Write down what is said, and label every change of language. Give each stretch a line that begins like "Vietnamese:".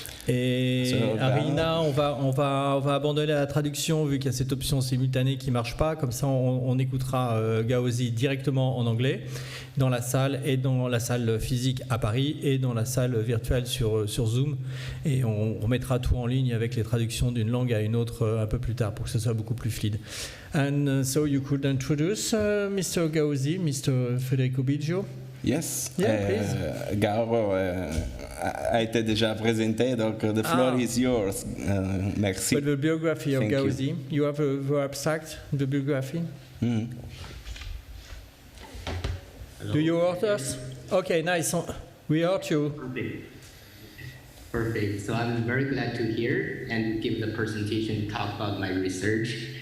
French: Et Arina, on va abandonner la traduction vu qu'il y a cette option simultanée qui ne marche pas. Comme ça, on écoutera Gao Ze directement en anglais dans la salle, et dans la salle physique à Paris et dans la salle virtuelle sur Zoom. Et on remettra tout en ligne avec les traductions d'une langue à une autre un peu plus tard pour que ce soit beaucoup plus fluide.
English: And so you could introduce Mr. Gao Ze, Mr. Federico Biggio. Yes, please.
French: Gao a été déjà présenté, donc
English: the floor is yours.
French: Merci.
English: But the biography of Gao Ze, you have the abstract, the biography? Mm. Do you hear us? Okay, nice. We heard you. Perfect. So I'm very glad to hear and give the presentation, talk about my research.